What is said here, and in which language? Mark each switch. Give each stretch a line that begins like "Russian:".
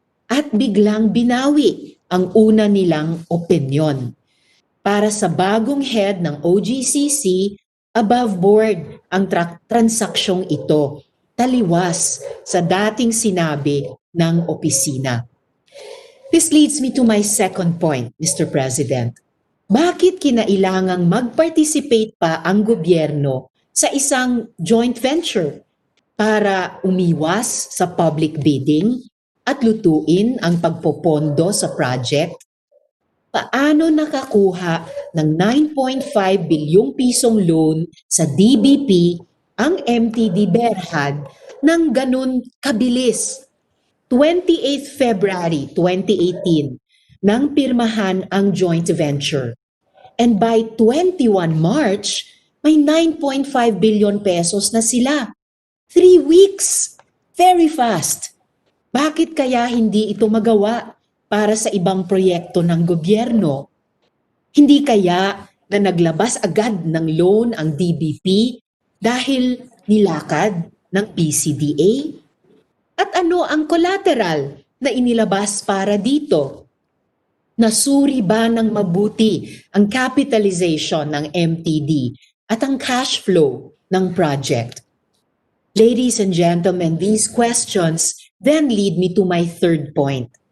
Filipino: at biglang binawi ang una nilang opinyon. Para sa bagong head ng OGCC, above board ang transaksyong ito, taliwas sa dating sinabi ng opisina.
English: This leads me to my second point, Mr. President.
Filipino: Bakit kinailangang mag-participate pa ang gobyerno sa isang joint venture para umiwas sa public bidding at lutuin ang pagpopondo sa project? Paano nakakuha ng 9.5 bilyong pisong loan sa DBP ang MTD Berhad ng ganun kabilis? 28 February 2018 nang pirmahan ang joint venture.
English: And by 21 March, may 9.5 billion pesos
Filipino: na sila.
English: 3 weeks. Very fast.
Filipino: Bakit kaya hindi ito magawa para sa ibang proyekto ng gobyerno? Hindi kaya na naglabas agad ng loan ang DBP dahil nilakad ng PCDA? At ano ang collateral na inilabas para dito? Nasuri ba ng mabuti ang capitalization ng MTD at ang cash flow ng project?
English: Ladies and gentlemen, these questions then lead me to my third point.